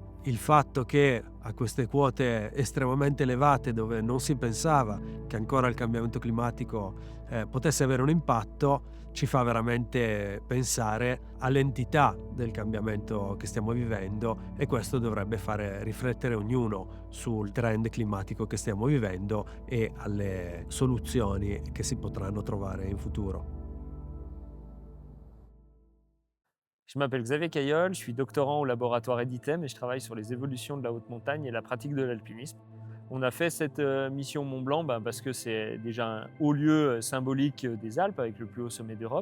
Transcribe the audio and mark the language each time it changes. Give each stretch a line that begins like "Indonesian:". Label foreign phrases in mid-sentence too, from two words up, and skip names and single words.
Italian: Il fatto che a queste quote estremamente elevate, dove non si pensava che ancora il cambiamento climatico potesse avere un impatto, ci fa veramente pensare all'entità del cambiamento che stiamo vivendo, e questo dovrebbe fare riflettere ognuno sul trend climatico che stiamo vivendo e alle soluzioni che si potranno trovare in futuro.
French: Je m'appelle Xavier Caillol, je suis doctorant au laboratoire Editem et je travaille sur les évolutions de la haute montagne et la pratique de l'alpinisme. On a fait cette mission Mont Blanc parce que c'est déjà un haut lieu symbolique des Alpes avec le plus haut sommet d'Europe.